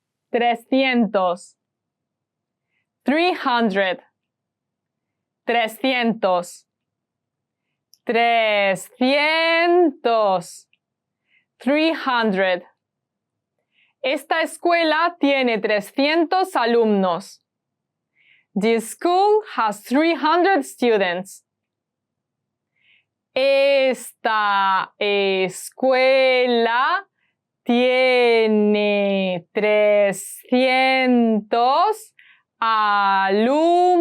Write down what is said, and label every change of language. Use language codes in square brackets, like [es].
[es] 300. 300. 300. 300. 300. Esta escuela tiene 300 alumnos. [en] This school has 300 students. [es] Esta escuela tiene 300 alumnos.